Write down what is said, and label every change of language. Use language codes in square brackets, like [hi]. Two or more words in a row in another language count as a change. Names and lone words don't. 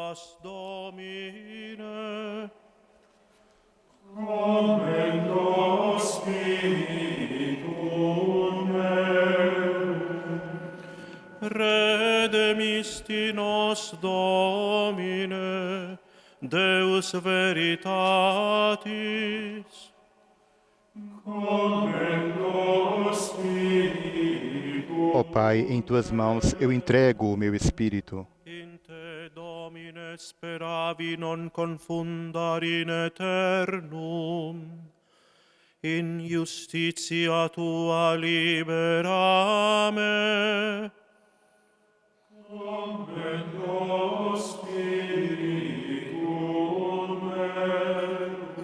[la] Redemisti nos Domine, Deus veritatis. [pt] Ó Pai, em Tuas mãos eu entrego o meu espírito. [la] In te, Domine, speravi non confundar in eternum. In justitia Tua liberame. Commendo spiritum meum.